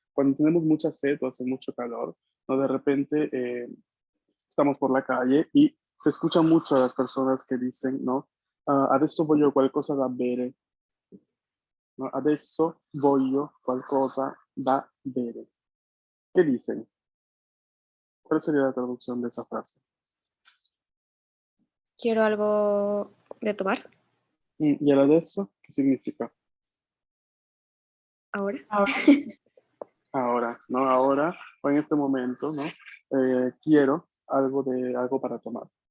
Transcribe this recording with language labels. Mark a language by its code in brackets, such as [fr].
[es] Cuando tenemos mucha sed o hace mucho calor, ¿no? De repente estamos por la calle y se escucha mucho a las personas que dicen, ¿no? [it] Adesso voglio qualcosa da bere, [es] ¿no? [it] Adesso voglio qualcosa da bere. [es] ¿Qué dicen? ¿Cuál sería la traducción de esa frase? ¿Quiero algo de tomar ¿Y el adesso qué significa? ahora? Ahora, ¿no? Ahora o en este momento, ¿no? Quiero algo para tomar.